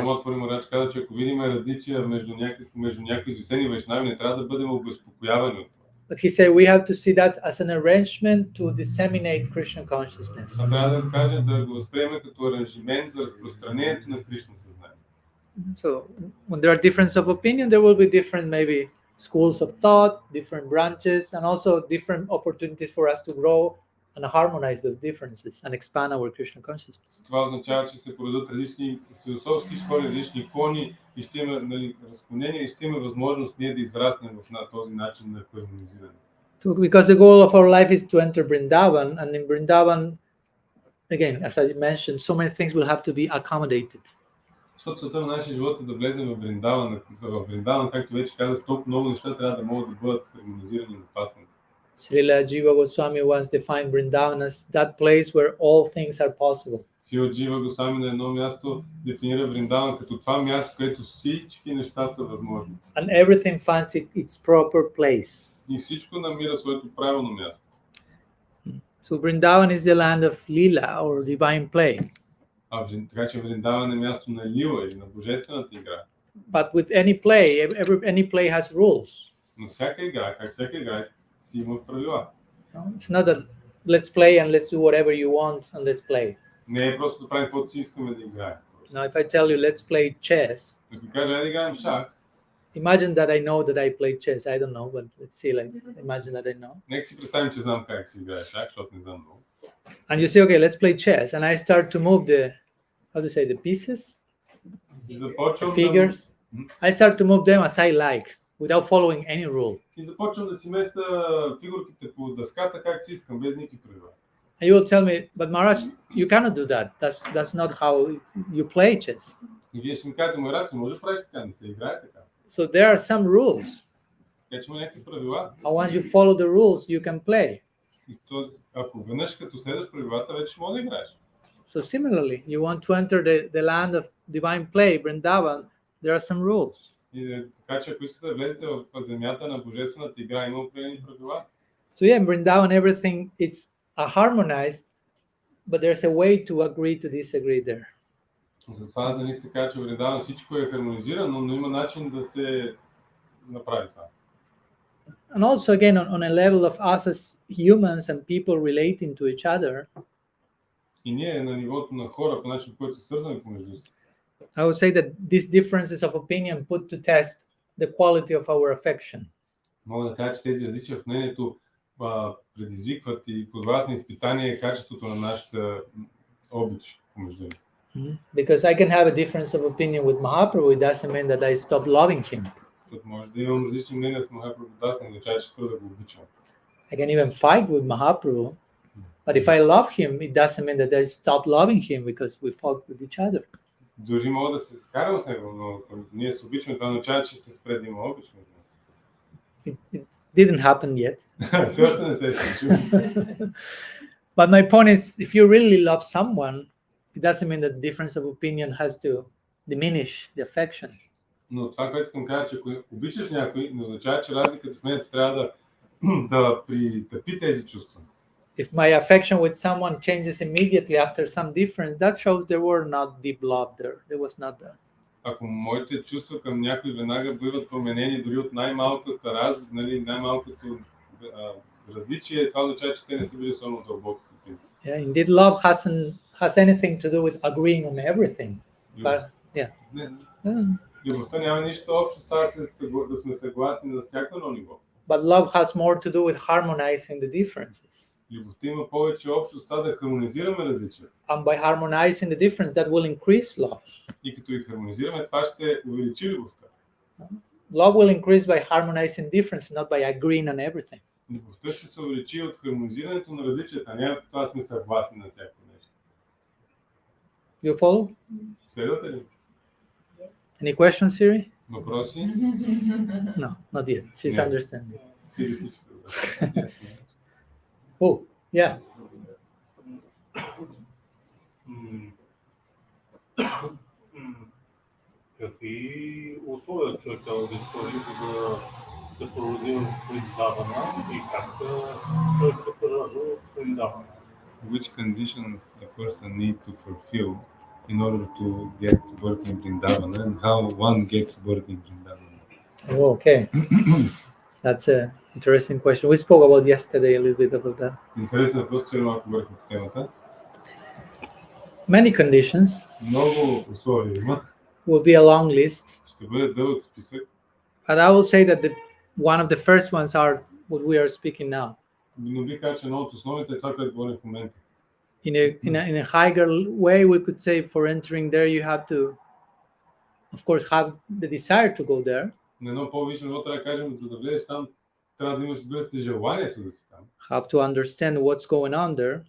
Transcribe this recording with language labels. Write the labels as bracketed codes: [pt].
[bg] Прамод Пури Марадж каза, че ако видим различия между някои известени вайшнави, не трябва да бъдем обезпокоявани от това. [en] But he said we have to see that as an arrangement to disseminate Krishna consciousness. [bg] А трябва да кажем да го възприемем като аранжимент за разпространението на Кришна съзнание. [en] So when there are differences of opinion, there will be different maybe schools of thought, different branches, and also different opportunities for us to grow and harmonize those differences and expand our Krishna consciousness. [bg] Това означава, че се породят различни философски школи, различни икони и ще има, нали, разклонения и ще има възможност ние да израснем в този начин на хармонизиране. [en] Because the goal of our life is to enter Vrindavan, and in Vrindavan, again, as I mentioned, so many things will have to be accommodated. [bg] Защото целта на нашия живот е да влезем в Вриндаван. В Вриндаван, както вече казах, толкова много неща трябва да могат да бъдат хармонизирани и напаснати. [en] Srila Jiva Goswami once defined Vrindavan as that place where all things are possible. [bg] Шрила Джива Госвами на едно място дефинира Вриндаван като това място, където всички неща са възможни. [en] And everything finds its proper place. [bg] И всичко намира своето правилно място. [en] So Vrindavan is the land of Lila or divine play. [bg] Така че Вриндаван е място на лила или на божествената игра. [en] But with any play, any play has rules. [bg] Но всяка игра, как всяка игра, си има правила. [en] It's not that let's play and let's do whatever you want and let's play. [bg] Не е просто да правим каквото си искаме да играем. [en] Now, if I tell you let's play chess, [bg] Ако кажа, да играем шах, [en] imagine that I know that I play chess. I don't know, but let's see, like, imagine that I know. [bg] нека си представим, че знам как се играе шах, защото не знам много. [en] And you say, okay, let's play chess. And I start to move the pieces, [bg] И [en] the [bg] започвам [en] figures. I start to move them as I like, without following any rule. [bg] И започвам да си местя фигурките по дъската как си искам, без никакви правила. [en] And you will tell me, but Maharaj, you cannot do that. That's not how you play chess. [bg] И вие ще ми кажете, Марадж, не може да правиш така, не се играе така. [en] So there are some rules. [bg] Така че има някакви правила. [en] And once you follow the rules, you can play. [bg] И ако веднъж като следваш правилата, вече ще може да играеш. [en] So similarly, you want to enter the land of divine play, Vrindavan, there are some rules. [bg] И така че ако искате да влезете в земята на божествената игра, има определени правила. [en] So yeah, in Vrindavan, everything is harmonized, but there's a way to agree to disagree there. [bg] Затова да ни се казва, че Вриндаван всичко е хармонизирано, но има начин да се направи това. [en] And also again, on a level of us as humans and people relating to each other, [bg] И ние на нивото на хора, по начин, по който се свързваме помежду си. [en] I would say that these differences of opinion put to test the quality of our affection. [bg] Мога да кажа, че тези различия в мнението предизвикват и позволяват на изпитание качеството на нашата обич помежду ни. [en] Because I can have a difference of opinion with Mahaprabhu, it doesn't mean that I stop loving him. [bg] Защото може да имам различни мнения с Махапрабху, аз не означава, че спра да го обичам. [en] I can even fight with Mahaprabhu, but if I love him, it doesn't mean that I stop loving him because we fought with each other. [bg] Дори мога да се скарам с него, но ако ние се обичаме, това означава, че ще спре да има обич. [en] It didn't happen yet. [bg] Все още не се е случило. [en] But my point is, if you really love someone, it doesn't mean that difference of opinion has to diminish the affection. [bg] Но това, което искам да кажа, че ако обичаш някой, не означава, че разликата в мнението трябва да притъпи тези чувства. [en] If my affection with someone changes immediately after some difference, that shows there were not deep love there. There was not there. [bg] ако моите чувства към някой веднага биват променени дори от най-малкото най-малкото различие, това означава, че те не са били особено дълбоки. [en] Yeah, indeed, love has anything to do with agreeing on everything. But yeah. [bg] Любовта няма нищо общо с това да сме съгласни на всяко едно ниво. [en] But love has more to do with harmonizing the differences. [bg] Любовта има повече общо с това да хармонизираме различията. [en] And by harmonizing the difference, that will increase love. [bg] И като ги хармонизираме, това ще увеличи любовта. [en] Love will increase by harmonizing difference, not by agreeing on everything. [bg] Любовта ще се увеличи от хармонизирането на различията, а не от това сме съгласни на всяко нещо. [en] You follow? [bg] Следвате ли? [en] Any questions, Siri? [bg] Въпроси? [en] No, not yet. She's Yeah. understanding. [bg] Сири всичко. [en] Oh, yeah. [bg] Какви условия човек трябва да изпълни, за да се породи в Вриндавана и как той се поражда в Вриндавана? [en] Which conditions a person need to fulfill in order to get birth in Vrindavana, and how one gets birth in Vrindavana? Oh, okay. That's an interesting question. We spoke about yesterday a little bit about that. [bg] Интересен въпрос, че малко върху темата. [en] Many conditions. [bg] Много условия има. [en] Will be a long list. [bg] Ще бъде дълъг списък. [en] But I will say that one of the first ones are what we are speaking now. [bg] Но би казал, че едно от основните е това, което говорим в момента. [en] In a higher way, we could say for entering there, you have to, of course, have the desire to go there. [bg] На едно по-висше ниво трябва да кажем, за да влезеш там, трябва да имаш, разбира се, желанието да си там. [en] Have to understand what's going on there.